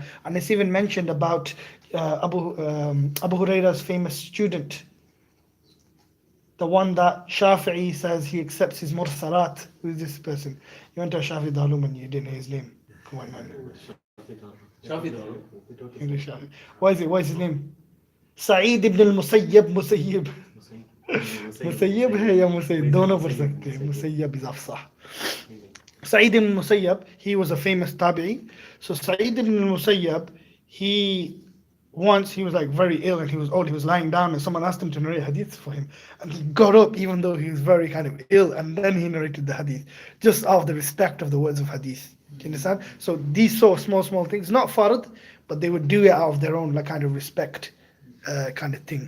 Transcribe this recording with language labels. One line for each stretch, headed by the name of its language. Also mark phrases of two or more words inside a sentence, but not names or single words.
English: And it's even mentioned about Abu Huraira's famous student, the one that Shafi'i says he accepts his mursalat. Who is this person? You went to Shafi'i Dalum and you didn't know his name. Come on, man. English Shafi'i. What is his name? Sa'id ibn al-Musayyab.
Hindi: Musayyib है या मुसैयब, दोनों पढ़ सकते हैं.
English: Musayyab is afsah. Sa'id ibn al-Musayyab, he was a famous tabi'i. So Sa'id ibn al-Musayyab, once he was like very ill and he was old, he was lying down and someone asked him to narrate hadith for him, and he got up even though he was very kind of ill, and then he narrated the hadith just out of the respect of the words of hadith. Do you understand? So these sort of small things, not fard, but they would do it out of their own like kind of respect kind of thing.